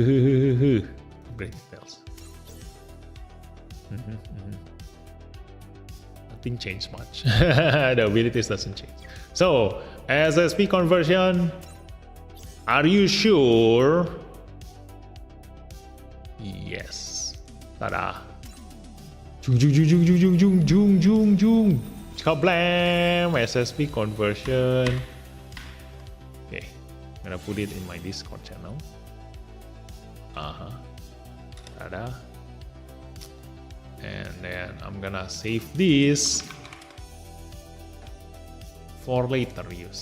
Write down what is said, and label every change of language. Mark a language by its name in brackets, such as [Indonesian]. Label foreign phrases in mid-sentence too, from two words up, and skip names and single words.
[English] Great details. nothing changed much. The abilities doesn't change. So SSP conversion, are you sure? Yes. Tada. Jung jung jung jung jung jung jung jung jung. Kablam! SSP conversion. Okay, I'm gonna put it in my Discord channel. Tada. And then I'm gonna save this for later use.